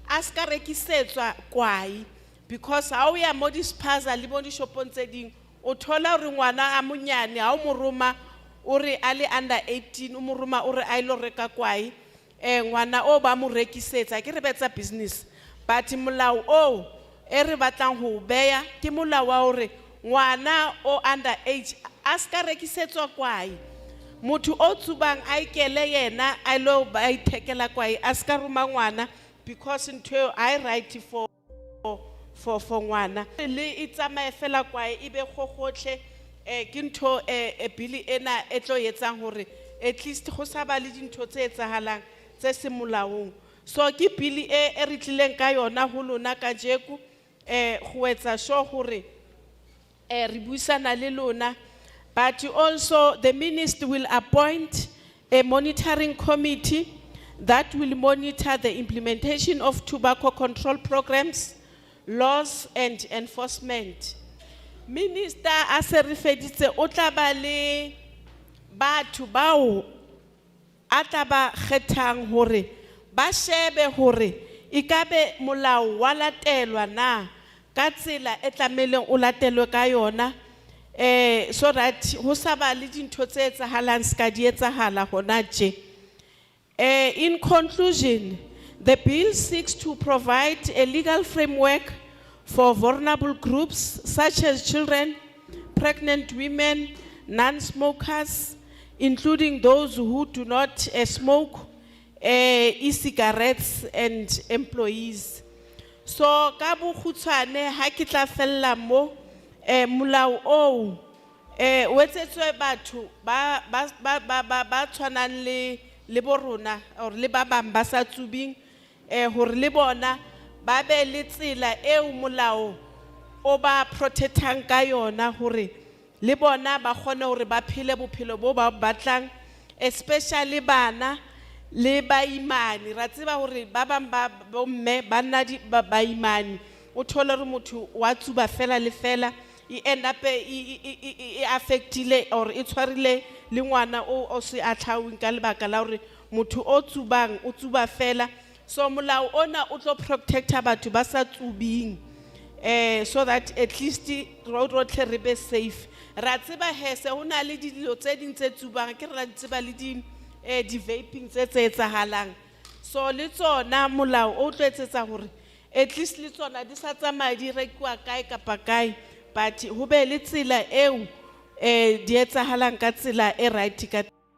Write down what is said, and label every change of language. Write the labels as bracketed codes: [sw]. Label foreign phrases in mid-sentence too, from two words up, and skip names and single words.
[st] a ska rekisetswa kwai, because ha o ya mo dispaza le mo dishopong tse ding o thola hore ngwana a monyane ha o mo roma o re a le under 18 o mo roma o re a ilo reka kwai ngwana o ba mo rekisetsa ke re betsa business, but molao o e re batlang ho beya ke molao wa hore ngwana o [en] under age [st] a ska rekisetswa kwai. Motho o tsubang a ikele yena a lo ba ithekela kwai a ska roma ngwana, because ntho [en] I right for [st] ngwana le itsamae fela kwai ibe gogotle ke ntho bili ena e tlo etsang hore [en] at least [st] go sa ba le dintho tse etsahalang tse se molaong. So ke bili e re tlileng ka yona ho lona ka jeku go etsa sure hore re buisana le lona. [en] But also the minister will appoint a monitoring committee that will monitor the implementation of tobacco control programs, laws and enforcement. [st] Minister a se re feditse o tla ba le batho bao a tla ba kgethang hore ba shebe hore ikabe molao wa latelwa na ka tsela e tlameleng o latelwe ka yona, [en] so that [st] ho sa ba le dintho tse etsahalang ska di etsahala hona tje. [en] In conclusion, the bill seeks to provide a legal framework for vulnerable groups such as children, pregnant women, non-smokers, including those who do not smoke, e-cigarettes and employees. [st] So ka bokgutshwane ha ke tla fella mo molao o o etsetswe batho ba tshwanang le borona or le ba bang ba sa tsubing hore le bona ba be le tsela eo molao o ba protectang ka yona hore le bona ba kgone hore ba phele bophelo bo ba batlang, especially bana le baimane. Ra tseba hore ba bang ba bomme ba nna baimane o thola re motho wa tsuba fela le fela e [en] end up [st] e affectile or e tshwarile le ngwana o se a tlhaweng ka lebaka la hore motho o tsubang o tsuba fela. So molao ona o tlo protecta batho ba sa tsubing [en] so that at least [st] rotlhe re be safe. Ra tseba hese ho na le dilo tse ding tse tsubang ke ra tseba le di vaping tse etsahalang, so le tsona molao o tlo etsetsa hore [en] at least [st] le tsona di sa tsamaya di rekwa kae kapa kae, but ho be le tsela eo di etsahalang ka tsela e right ka